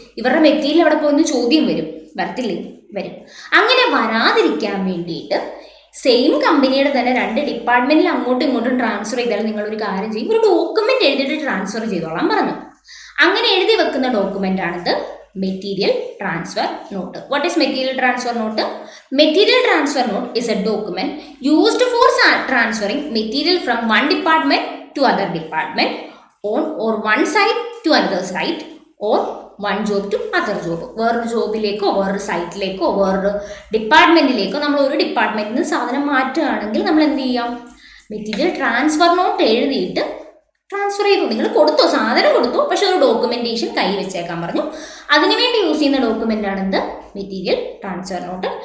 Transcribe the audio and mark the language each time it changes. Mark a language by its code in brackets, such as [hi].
[ml] ഇവരുടെ മെറ്റീരിയൽ അവിടെ പോകുന്ന ചോദ്യം വരത്തില്ലേ? വരും. അങ്ങനെ വരാതിരിക്കാൻ വേണ്ടിയിട്ട് സെയിം കമ്പനിയുടെ തന്നെ 2 ഡിപ്പാർട്ട്മെന്റിൽ അങ്ങോട്ടും ഇങ്ങോട്ടും ട്രാൻസ്ഫർ ചെയ്താൽ നിങ്ങളൊരു കാര്യം ചെയ്യും, ഒരു ഡോക്യുമെന്റ് എഴുതിയിട്ട് ട്രാൻസ്ഫർ ചെയ്തോളാം പറഞ്ഞു. അങ്ങനെ എഴുതി വെക്കുന്ന ഡോക്യുമെന്റ് ആണിത് material transfer not. [en] What is material transfer note? Material transfer note is a document used for transferring material from one department to other department or one site to another site or one job to other job. [ml] വേറൊരു ജോബിലേക്കോ വേറൊരു സൈറ്റിലേക്കോ വേറൊരു ഡിപ്പാർട്ട്മെന്റിലേക്കോ നമ്മൾ ഒരു ഡിപ്പാർട്ട്മെന്റിൽ നിന്ന് സാധനം മാറ്റുകയാണെങ്കിൽ നമ്മൾ എന്ത് ചെയ്യാം? മെറ്റീരിയൽ ട്രാൻസ്ഫർ നോട്ട് എഴുതിയിട്ട് ട്രാൻസ്ഫർ ചെയ്തു. നിങ്ങൾ സാധനം കൊടുത്തു, പക്ഷെ ഒരു ഡോക്യുമെന്റേഷൻ കൈ വെച്ചേക്കാൻ പറഞ്ഞു. അതിനുവേണ്ടി യൂസ് ചെയ്യുന്ന ഡോക്യുമെന്റ് ആണ് എന്ത്? Material transfer not.